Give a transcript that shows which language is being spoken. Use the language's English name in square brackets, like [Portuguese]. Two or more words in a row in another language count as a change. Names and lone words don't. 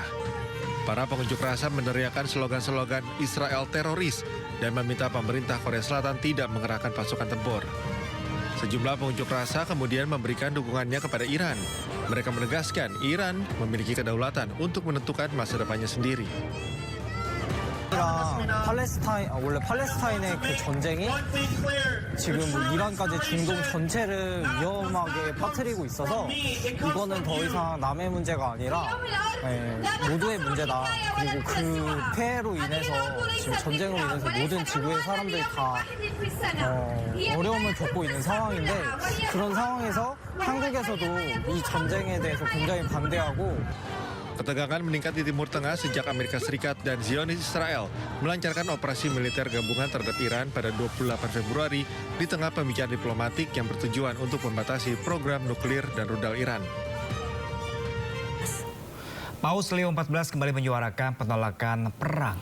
[Indonesian] Para pengunjuk rasa meneriakkan slogan-slogan Israel teroris dan meminta pemerintah Korea Selatan tidak mengerahkan pasukan tempur. Sejumlah pengunjuk rasa kemudian memberikan dukungannya kepada Iran. Mereka menegaskan Iran memiliki kedaulatan untuk menentukan masa depannya sendiri. [Korean] 이스라엘이랑 원래 팔레스타인의 그 전쟁이 지금 뭐 이란까지 중동 전체를 위험하게 빠뜨리고 있어서 이거는 더 이상 남의 문제가 아니라 모두의 문제다. 그리고 그 폐해로 인해서 지금 전쟁으로 인해서 모든 지구의 사람들이 다 어려움을 겪고 있는 상황인데 그런 상황에서 한국에서도 이 전쟁에 대해서 굉장히 반대하고 [Indonesian] Ketegangan meningkat di Timur Tengah sejak Amerika Serikat dan Zionis Israel melancarkan operasi militer gabungan terhadap Iran pada 28 Februari di tengah pembicaraan diplomatik yang bertujuan untuk membatasi program nuklir dan rudal Iran. Paus Leo XIV kembali menyuarakan penolakan perang.